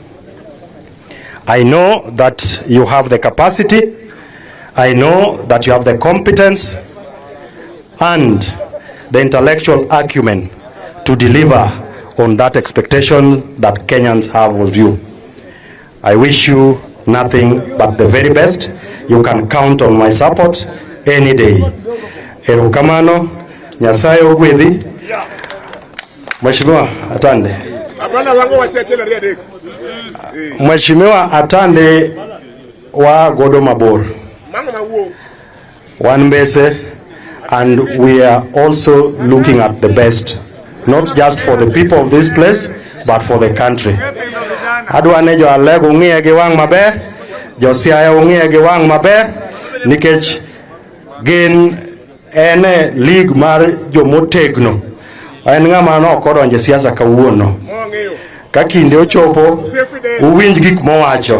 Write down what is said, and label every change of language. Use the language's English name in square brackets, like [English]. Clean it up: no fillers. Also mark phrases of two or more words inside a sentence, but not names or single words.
[English] I know that you have the capacity, I know that you have the competence and the intellectual acumen to deliver on that expectation that Kenyans have of you. I wish you nothing but the very best. You can count on my support any day. [Luo (Kenya and Tanzania)] Erukamano, Nyasaye ogwedhi. Mheshimiwa Atande. Mheshimiwa Atande wa godo mabor. [English] One Mbese, and we are also looking at the best, not just for the people of this place, but for the country. [Luo (Kenya and Tanzania)] Adwane jo Alego ung'iye gi wang' maber, jo Siaya ung'iye gi wang' maber, nikech gin ene league mar jo motegno. En ng'ama no kodonje siasa kawuono. Ka kinde ochopo, uwinj gik mowacho.